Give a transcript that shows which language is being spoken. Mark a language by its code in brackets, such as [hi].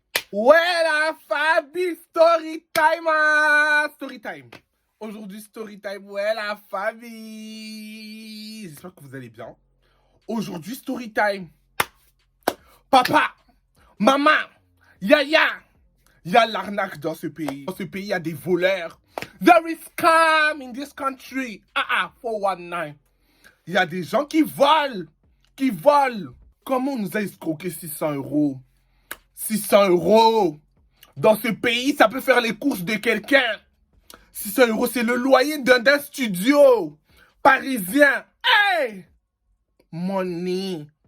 [fr] Ouais, la Fabi, [en] story time. Story time. [fr] Aujourd'hui, [en] story time. [fr] Ouais, la Fabi. J'espère que vous allez bien. Aujourd'hui, [en] story time. [fr] Papa, maman, yaya. Il y a l'arnaque dans ce pays. Dans ce pays, il y a des voleurs. [en] There is scam in this country. 419. [fr] Il y a des gens qui volent. Qui volent. Comment on nous a escroqué 600 euros? 600 euros. Dans ce pays, ça peut faire les courses de quelqu'un. 600 euros, c'est le loyer d'un studio parisien. Hey! Money.